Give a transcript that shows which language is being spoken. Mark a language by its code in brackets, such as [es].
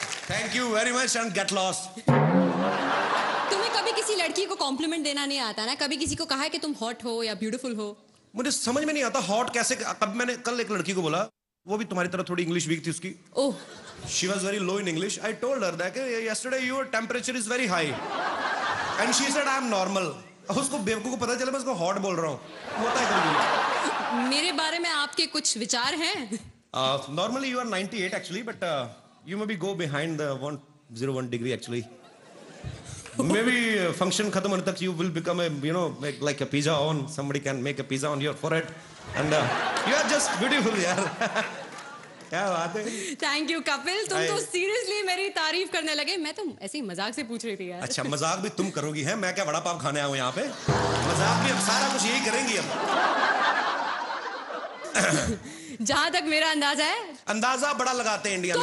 [en] Thank you very much and get lost. [hi] तुम्हें कभी किसी लड़की को कॉम्प्लीमेंट देना नहीं आता ना? कभी किसी को कहा है कि तुम हॉट हो या ब्यूटीफुल हो? मुझे समझ में नहीं आता हॉट कैसे। कब मैंने कल एक लड़की को बोला, वो भी तुम्हारी तरह थोड़ी इंग्लिश वीक थी उसकी। ओह। [en] She was very low in English. I told her that yesterday your temperature is very high, and she said I am normal. [hi] उसको बेवकूफ को पता चला मैं उसको हॉट बोल रहा हूँ। होता है कभी। मेरे बारे में आपके कुछ विचार हैं? [en] Normally you are 98 actually, but you maybe go behind the 101 degree actually. Maybe function [hi] खत्म होने तक [en] you will become a like a pizza on. Somebody can make a pizza on your forehead, and you are just beautiful यार। [hi] क्या बात है। Thank you Kapil, तुम तो seriously मेरी तारीफ करने लगे। मैं तो ऐसे ही मजाक से पूछ रही थी यार। अच्छा मजाक भी तुम करोगी हैं? मैं क्या वड़ा पाव खाने आया हूँ यहाँ पे? मजाक भी अब सारा कुछ यही करेंगी अब। जहाँ तक मेरा अंदाजा है, अंदाजा बड़ा लगाते हैं इंडिया में